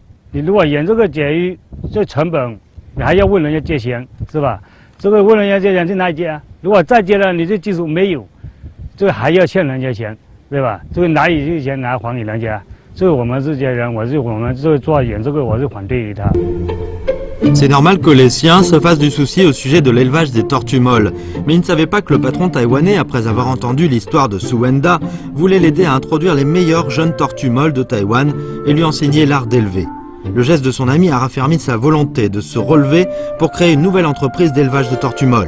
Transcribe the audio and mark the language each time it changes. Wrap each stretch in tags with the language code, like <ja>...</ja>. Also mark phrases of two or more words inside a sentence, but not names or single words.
<zh>你如果养这个甲鱼，这成本，你还要问人家借钱，是吧？这个问人家借钱去哪里借啊？如果再借了，你这技术没有，这个还要欠人家钱，对吧？这个哪里这钱拿还给人家？这个我们这些人，我们这个做养这个，我是反对他。”</zh> <fr>C'est normal que les siens se fassent du souci au sujet de l'élevage des tortues molles, mais ils ne savaient pas que le patron taïwanais, après avoir entendu l'histoire de Souwenda, voulait l'aider à introduire les meilleures jeunes tortues molles de Taïwan et lui enseigner l'art d'élever. Le geste de son ami a raffermi sa volonté de se relever pour créer une nouvelle entreprise d'élevage de tortues molles.</fr>